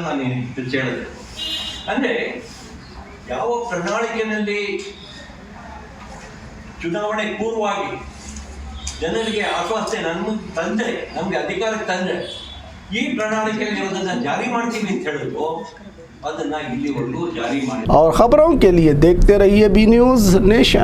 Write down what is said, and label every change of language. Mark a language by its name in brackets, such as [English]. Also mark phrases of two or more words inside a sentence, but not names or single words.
[Kannada] ನಾನು ಹೇಳಿದೆ ಅಂದ್ರೆ ಯಾವ ಪ್ರಣಾಳಿಕೆಯಲ್ಲಿ ಚುನಾವಣೆ ಪೂರ್ವವಾಗಿ ಜನರಿಗೆ ಆಶ್ವಾಸನೆ ನಮ್ಗೆ ಅಧಿಕಾರಕ್ಕೆ ತಂದ್ರೆ ಈ ಪ್ರಣಾಳಿಕೆಯಲ್ಲಿ ಇರೋದನ್ನ ಜಾರಿ ಮಾಡ್ತೀವಿ ಅಂತ ಹೇಳಿದ್ರು, ಅದನ್ನ ಇಲ್ಲಿವರೆಗೂ ಜಾರಿ ಮಾಡಿ। [Hindi] और खबरों के लिए देखते रहिए बी न्यूज नेशन।